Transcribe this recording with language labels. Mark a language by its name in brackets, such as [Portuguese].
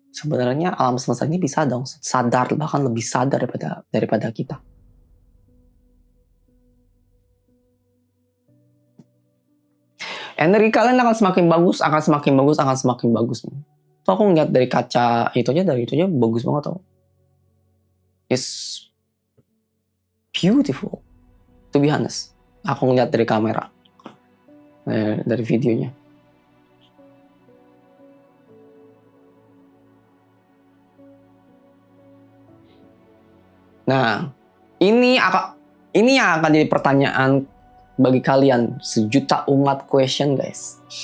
[Indonesian] Sebenarnya alam semesta ini bisa dong sadar, bahkan lebih sadar daripada kita. Energi kalian akan semakin bagus, akan semakin bagus, akan semakin bagus. Tuh aku ngeliat dari kaca itu aja bagus banget tau. [English] It's beautiful, to be honest. [Indonesian] Aku ngeliat dari kamera, dari videonya. Nah, ini yang akan jadi pertanyaan bagi kalian, sejuta umat question guys.